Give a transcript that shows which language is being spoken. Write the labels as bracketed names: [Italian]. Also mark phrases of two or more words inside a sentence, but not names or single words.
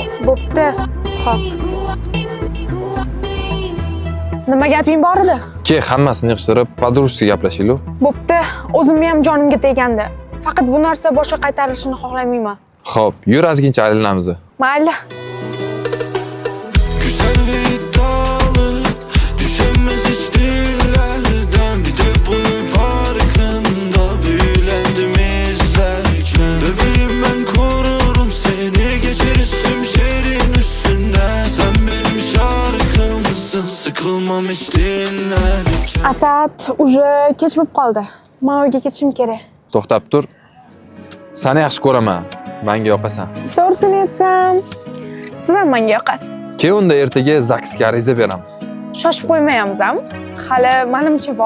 [Uzbek] Bo'pti. Xo'p. Nima gaping bor edi? Ke, hammasini yig'ishtirib, podrushsiga gaplashaylik. Bo'pti. O'zimni ham jonimga tegandi. Faqat bu narsa boshqa qaytarilishini xohlamayman. Xo'p, yur azgincha aylanamiz. Mayli. [Turkish] Güzelliği dağılıp düşemez hiç dillerden. Bir de bunun farkında büyülendim izlerken. Bebeğim ben korurum seni, geçeriz tüm şehrin üstünden. Sen benim şarkımsın, sıkılmam hiç dinlerken. [Uzbek] Asad, уже kech bo'lib qoldi. Men uyga ketishim kerak. To'xtab tur. Seni yaxshi ko'raman. Menga yoqasan. To'g'risini aytsam, siz ham menga yoqasiz. Ke unda ertaga zaksga ariza beramiz. Shoshib qo'ymaymiz ham. hali manimcha bor.